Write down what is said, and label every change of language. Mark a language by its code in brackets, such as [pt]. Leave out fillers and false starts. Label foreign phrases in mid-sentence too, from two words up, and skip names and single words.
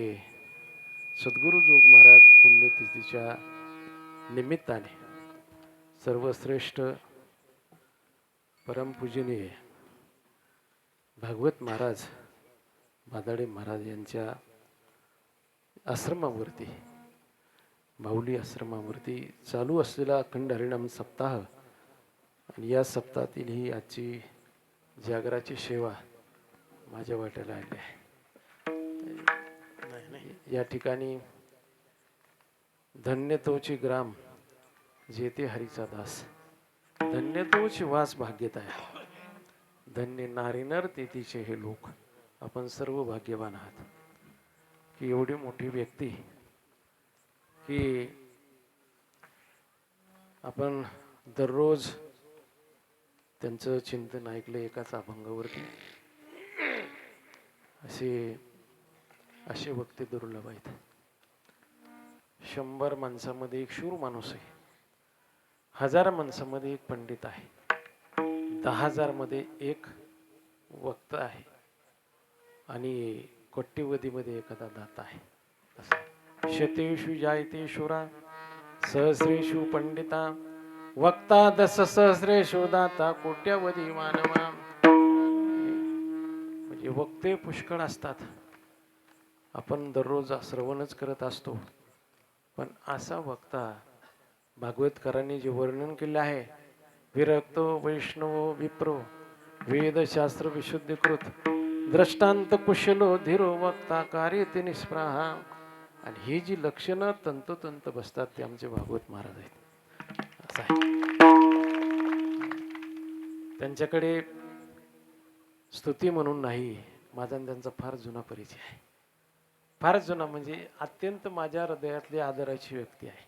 [mr] सद्गुरु जोग महाराज पुण्यतिथीच्या निमित्ताने सर्वश्रेष्ठ परमपूजनीय भागवत महाराज बादाडे महाराज यांच्या आश्रमावरती, माऊली आश्रमावरती चालू असलेला अखंड हरिनाम सप्ताह आणि या सप्ताहातील ही आजची जागराची सेवा माझ्या वाट्याला आली आहे. या ठिकाणी धन्य तोची ग्राम जेते हरीचा दास, धन्य तोची वास भाग्यता आहे, धन्य नारी नर तेथीचे हे लोक. आपण सर्व भाग्यवान आहात की एवढी मोठी व्यक्ती की आपण दररोज त्यांचं चिंतन ऐकलं एकाच अभंगावरती. असे वक्ते दुर्लभ आहेत. 100 माणसामध्ये एक शूर माणूस आहे, 1000 माणसामध्ये एक पंडित आहे, 10,000 मध्ये एक वक्ता आहे आणि कोट्यवधीमध्ये एखादा दाता आहे. [sa] शतेषु जायते शूरा सहस्रेषु पंडिता वक्ता दस सहस्रेषु दाता कोट्यवधी मानवा. [mr] म्हणजे वक्ते पुष्कळ असतात, आपण दररोज श्रवणच करत असतो, पण असा वक्ता भागवतकरांनी जे वर्णन केले आहे, [sa] विरक्तो वैष्णवो विप्रो वेदशास्त्र विशुद्धीकृत दृष्टांत कुशलो धीरो वक्ता कार्यते निष्प्राहा. [mr] आणि ही जी लक्षणं तंतोतंत बसतात ते आमचे भागवत महाराज आहेत. असं आहे. त्यांच्याकडे स्तुती म्हणून नाही, माझा आणि त्यांचा फार जुना परिचय आहे. फार जुना म्हणजे अत्यंत माझ्या हृदयातली आदराची व्यक्ती आहे.